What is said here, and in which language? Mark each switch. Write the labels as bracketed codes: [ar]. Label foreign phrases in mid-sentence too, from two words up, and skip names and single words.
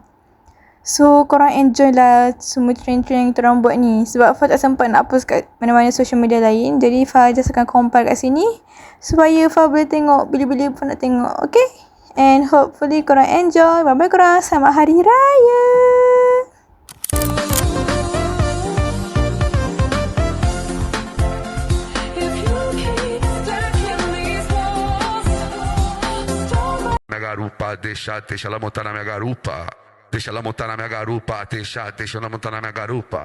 [ms] So korang enjoy lah semua trend-trend yang kita orang buat ni. Sebab Fah tak sempat nak post kat mana-mana [en] social media [ms] lain. Jadi Fah just akan compile kat sini supaya Fah boleh tengok bila-bila pun nak tengok. Okay? [en] And hopefully korang enjoy. [ms] Bye-bye korang. Selamat Hari Raya. [pt] Minha garupa, deixa ela montar na minha garupa. Deixa ela montar na minha garupa, deixa ela montar na minha garupa.